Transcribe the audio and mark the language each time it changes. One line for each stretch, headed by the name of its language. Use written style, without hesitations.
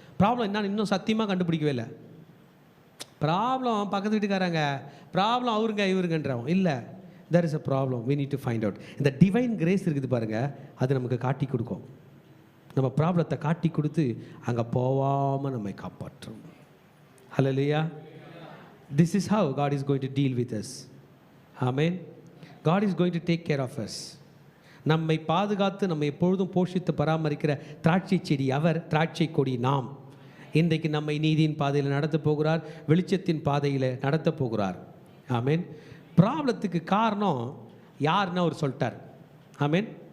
Tamil: Problem என்னன்னு இன்னும் சத்தியமாக கண்டுபிடிக்கவே இல்லை. ப்ராப்ளம் பக்கத்து வீட்டுக்காரங்க, ப்ராப்ளம் அவருங்க இவருங்கன்றவங்க இல்லை.
English: There is a problem, we need to find out.
Tamil: இந்த டிவைன் கிரேஸ் இருக்குது பாருங்கள், அது நமக்கு காட்டி கொடுக்கும். நம்ம ப்ராப்ளத்தை காட்டி கொடுத்து அங்கே போகாமல் நம்மை காப்பாற்றும். ஹல்லேலூயா.
English: This is how God is going to deal with us. Amen. God is going to take care of us.
Tamil: நம்மை பாதுகாத்து நம்மை எப்பொழுதும் போஷித்து பராமரிக்கிற திராட்சை செடி அவர், திராட்சை கொடி நாம். இன்றைக்கு நம்மை நீதியின் பாதையில் நடத்த போகிறார், வெளிச்சத்தின் பாதையில் நடத்த போகிறார். ஆமேன். ப்ராப்ளத்துக்கு காரணம் யாருன்னு அவர் சொல்லிட்டார். ஆமேன்.